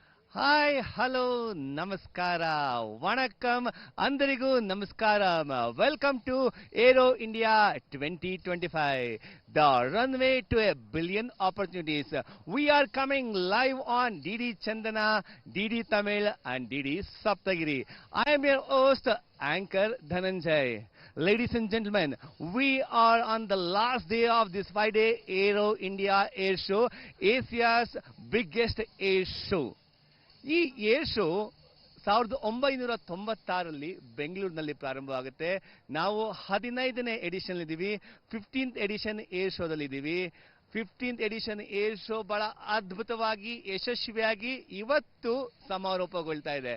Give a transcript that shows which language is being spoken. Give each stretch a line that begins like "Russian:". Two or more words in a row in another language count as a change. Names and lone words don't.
English: hi hello ನಮಸ್ಕಾರ ವಣಕಂ
Telugu: అందరికీ నమస్కారం
English: welcome to Aero India 2025 the runway to a billion opportunities. We are coming live on DD Chandana, DD Tamil and DD Saptagiri. I am your host anchor Dhananjay. Ladies and gentlemen, we are on the last day of this 5-day Aero India Air Show, Asia's biggest air show.
Kannada: ಈ ಏರ್ ಶೋ 1996ರಲ್ಲಿ ಬೆಂಗಳೂರಿನಲ್ಲಿ ಪ್ರಾರಂಭವಾಗುತ್ತೆ. ನಾವು 15ನೇ ಎಡಿಷನ್ ಇದ್ದೀವಿ. 15th ಎಡಿಷನ್ ಏರ್ ಶೋದಲ್ಲಿ ಇದ್ದೀವಿ. 15th ಎಡಿಷನ್ ಏರ್ ಶೋ ಬಹಳ ಅದ್ಭುತವಾಗಿ ಯಶಸ್ವಿಯಾಗಿ ಇವತ್ತು ಸಮಾರೋಪಗೊಳ್ತಾ ಇದೆ.